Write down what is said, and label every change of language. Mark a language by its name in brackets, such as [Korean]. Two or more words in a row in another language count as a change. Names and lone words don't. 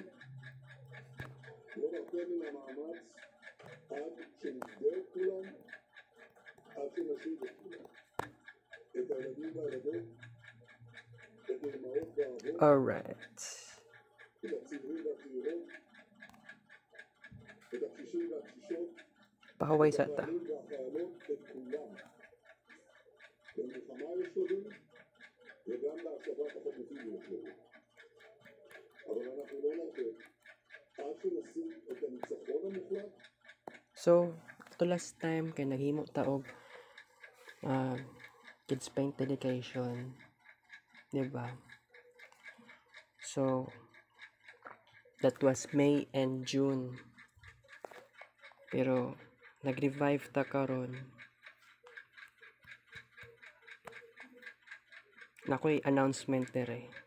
[Hebrew] לא נרפה מן המאמץ עד שנפדה את כולם, עד שנשיב את כולם. את הילדים והילדות, את האימהות והאבות, [English] Alright. [Hebrew] את הצעירים והצעירות, את הקשישים והקשישות, Pakaway את sa ta. החיילים והחיילות, את כולם. במלחמה יש שלבים, וגם להשבת החטופים יש שלבים. אבל אנחנו לא נרפה עד שנשיג את הניצחון המוחלט. [Cebuano] So, ito last time kay naghimo ta og Kids Paint dedication, di ba? [English] So, that was May and June. [Cebuano] Pero nag-revive ta karon. Nakoy announcement dere.